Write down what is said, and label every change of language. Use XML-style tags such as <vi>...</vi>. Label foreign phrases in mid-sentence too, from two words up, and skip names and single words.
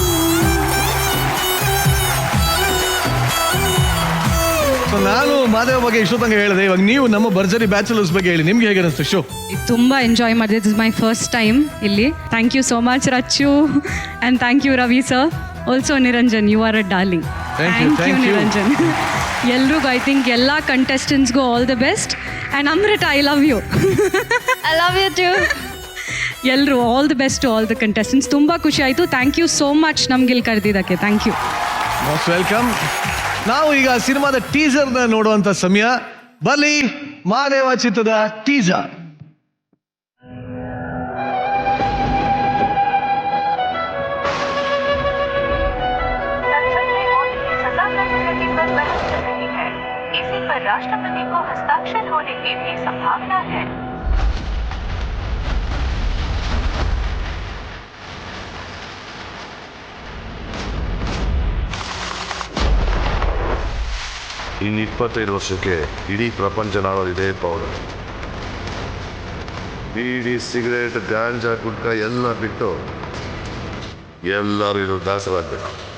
<kn>ಸೊ ನಾನು ಮಾದೇವ ಬಗ್ಗೆ ಇಷ್ಟೊತ್ತಂಗೆ ಹೇಳಿದೆ, ಇವಾಗ ನೀವು ನಮ್ಮ ಭರ್ಜರಿ ಬ್ಯಾಚುಲರ್ಸ್ ಬಗ್ಗೆ ಹೇಳಿ, ನಿಮ್ಗೆ ಹೇಗೆ ಅನಿಸ್ತು ಶೋ? ತುಂಬ ಎಂಜಾಯ್ ಮಾಡಿದೆ.</kn> <en>this is my first time ಇಲ್ಲಿ. thank you so much Rachchu, and thank you Ravi sir. also Niranjan, you are a darling. thank you Niranjan. ಎಲ್ರಿಗೂ, I think</en> <kn>ಎಲ್ಲ ಕಂಟೆಸ್ಟೆಂಟ್ಸ್ಗೂ</kn> <en>all the best. ಆ್ಯಂಡ್ ಅಮೃತ, I love you. I love you too. ಎಲ್ಲರೂ all the best to all the contestants.</en> <kn>ತುಂಬ ಖುಷಿ ಆಯಿತು.</kn> <en>thank you so much</en> <kn>ನಮ್ಗೆ ಇಲ್ಲಿ ಕರೆದಿದ್ದಕ್ಕೆ.</kn> <en>thank you. most welcome.</en> <kn>ನಾವು ಈಗ ಸಿನಿಮಾದ ಟೀಸರ್ನ ನೋಡುವಂತ ಸಮಯ. ಬನ್ನಿ, ಮಾದೇವ ಚಿತ್ರದ ಟೀಸರ್.</kn> <hi>इसी पर राष्ट्रपति को हस्ताक्षर होने की भी संभावना है.</hi> <kn>ಇನ್ನು 25 ವರ್ಷಕ್ಕೆ ಇಡೀ ಪ್ರಪಂಚ ನಾಡೋದು ಇದೇ ಪೌಡರ್. ಬೀಡಿ, ಸಿಗರೇಟ್, ಗಾಂಜಾ, ಗುಟ್ಕ ಎಲ್ಲ ಬಿಟ್ಟು ಎಲ್ಲರೂ ಇದು ದಾಸವಾಗಬೇಕು.</kn>